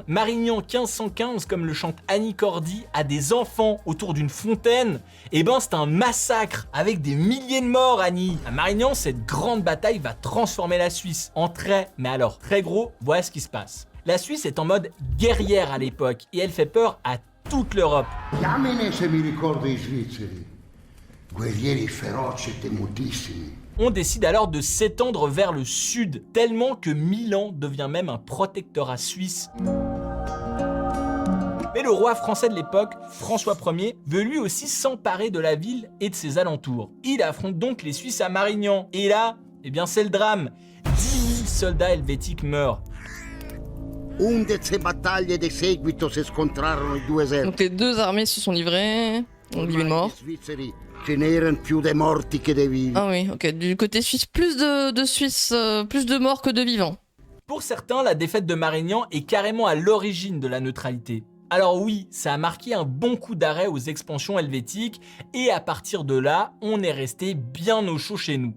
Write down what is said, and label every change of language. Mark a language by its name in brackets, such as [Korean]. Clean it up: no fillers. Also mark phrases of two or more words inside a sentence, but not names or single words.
[French] Marignan 1515, comme le chante Annie Cordy, a des enfants autour d'une fontaine. Et ben c'est un massacre avec des milliers de morts, Annie. À Marignan, cette grande bataille va transformer la Suisse en mais alors très gros. Voilà ce qui se passe. La Suisse est en mode guerrière à l'époque et elle fait peur à toute l'Europe. [Italian] Diamine se mi ricordo i svizzeri, guerrieri feroci e temutissimi. [French] On décide alors de s'étendre vers le sud, tellement que Milan devient même un protectorat suisse. Mais le roi français de l'époque, François Ier, veut lui aussi s'emparer de la ville et de ses alentours. Il affronte donc les Suisses à Marignan. Et là, eh bien c'est le drame. 10 000 soldats helvétiques meurent. [Italian] 11 battaglie di seguito si scontrarono i due eserciti. [French] Donc les deux armées se sont livrées, on dit mort. [Italian] Ce n'erano più dei morti che dei vivi. [French] Ah oui, ok. Du côté suisse, plus de Suisse, plus de morts que de vivants. Pour certains, la défaite de Marignan est carrément à l'origine de la neutralité. Alors oui, ça a marqué un bon coup d'arrêt aux expansions helvétiques et à partir de là, on est resté bien au chaud chez nous.